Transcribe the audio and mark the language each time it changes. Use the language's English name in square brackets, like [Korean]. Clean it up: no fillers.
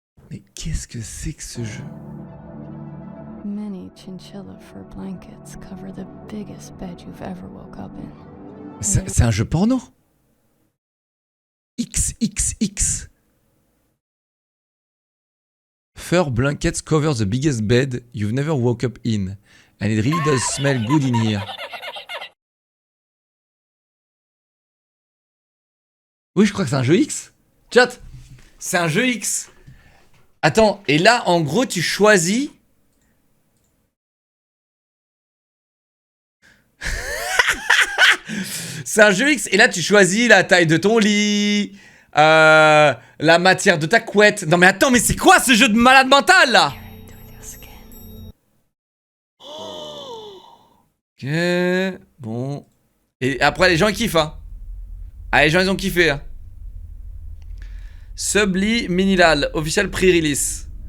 [French] Mais qu'est-ce que c'est que ce jeu? [English] Many chinchilla fur blankets cover the biggest bed you've ever woke up in. [French] C'est un jeu porno. XXX. [English] Fur blankets cover the biggest bed you've never woke up in. And it really does smell good in here. [French] Oui, je crois que c'est un jeu X. Chat, c'est un jeu X. Attends, et là, en gros, tu choisis... C'est un jeu X, et là, tu choisis la taille de ton lit, la matière de ta couette. Non mais attends, mais c'est quoi ce jeu de malade mental, là? Ok, bon. Et après, les gens kiffent, hein. Ah, les gens, ils ont kiffé, hein. [English] Subliminal, official pre-release.